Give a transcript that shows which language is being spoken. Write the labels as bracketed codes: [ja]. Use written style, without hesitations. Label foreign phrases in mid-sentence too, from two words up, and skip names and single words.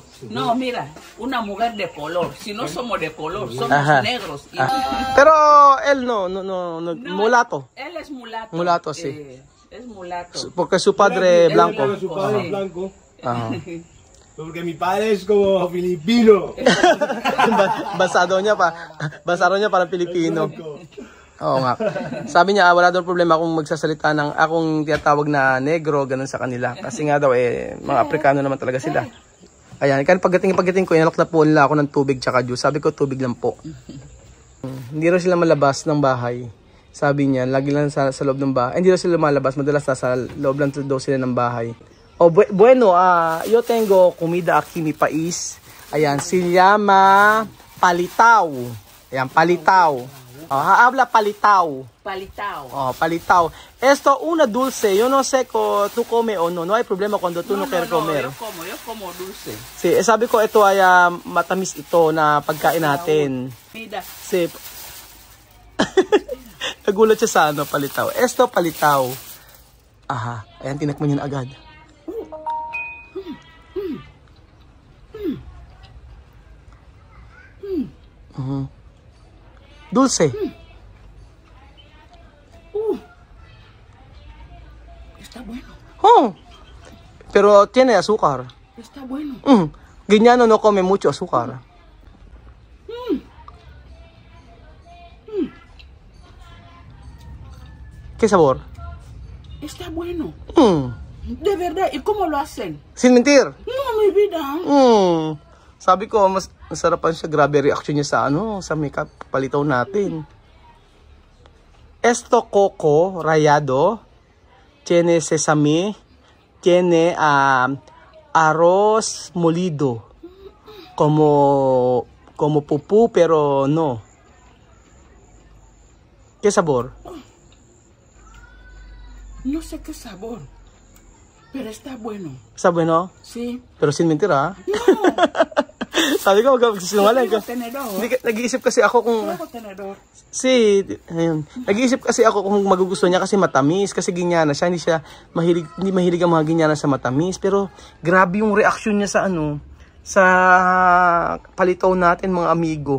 [es] No, mira, una mujer de color. Si no somos de color, somos negros. Pero él no, mulato. Él es mulato. Mulato, sí. Es mulato. Porque su padre es blanco. Porque su padre es blanco. Porque mi padre es como filipino. [tl] Basado niya para Pilipino. Oo nga. Sabi niya, wala daw problema kung magsasalita ng akong tinatawag na negro, ganun sa kanila. Kasi nga daw, mga Aprikano naman talaga sila. Ayan, kaya pagdating ko, inalok na po nila ako ng tubig tsaka juice. Sabi ko, tubig lang po. Hindi raw sila malabas ng bahay. Sabi niya, lagi lang sa loob ng bahay. Hindi raw sila malabas, madalas nasa loob lang daw sila ng bahay. [es] Bueno, yo tengo comida aquí mi país. Ayan, se llama palitaw. Ayan, palitaw. Habla palitaw. Palitaw. Palitaw. Esto una dulce. Yo no sé tú come o no. No hay problema cuando tú no quieres comer. Yo como dulce. Sí, [tl] sabi ko ito ay matamis ito na pagkain natin. [es] Mira. Sí. [tl] Nagulat siya sa palitaw. [es] Esto palitaw. [tl] Ayan, tinakman niya na agad. [es] Dulce. Está bueno. Pero tiene azúcar. Está bueno. Guiñano no come mucho azúcar. ¿Qué sabor? Está bueno. De verdad. ¿Y cómo lo hacen? Sin mentir. No, mi vida. [tl] Sabi ko, mas masarapan siya. Grabe reaction niya sa makeup. Palitaw natin. [es] Esto coco rallado. Tiene sesame. Tiene arroz molido. Como pupú, pero no. ¿Qué sabor? No sé qué sabor. Pero está bueno. ¿Está bueno? Sí. Pero sin mentir, No. [tl] Sabi ko, magkasinungaling ka. [es] Tenedor. [tl] Nag-iisip kasi ako kung... [es] Tenedor. Si, ayun. [tl] Nag-iisip kasi ako kung magugusto niya kasi matamis. Kasi ginyana siya. Hindi mahilig ang mga ginyana sa matamis. Pero grabe yung reaction niya sa palitaw natin, mga amigo.